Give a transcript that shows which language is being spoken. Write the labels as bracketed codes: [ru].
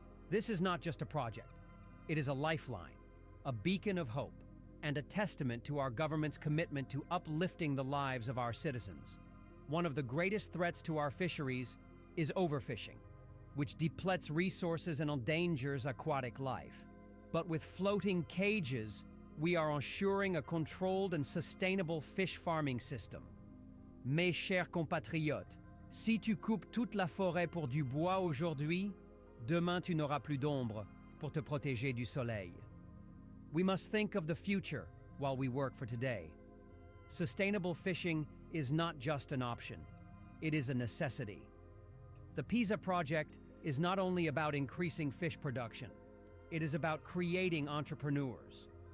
[en] This is not just a project. It is a lifeline, a beacon of hope, and a testament to our government's commitment to uplifting the lives of our citizens. One of the greatest threats to our fisheries is overfishing, which depletes resources and endangers aquatic life. But with floating cages, we are ensuring a controlled and sustainable fish farming system. [fr] Mes chers compatriotes, si tu coupes toute la forêt pour du bois aujourd'hui, demain tu n'auras plus d'ombre pour te protéger du soleil. [en] We must think of the future while we work for today. Sustainable fishing is not just an option, it is a necessity. The PEZA project is not only about increasing fish production, it is about creating entrepreneurs.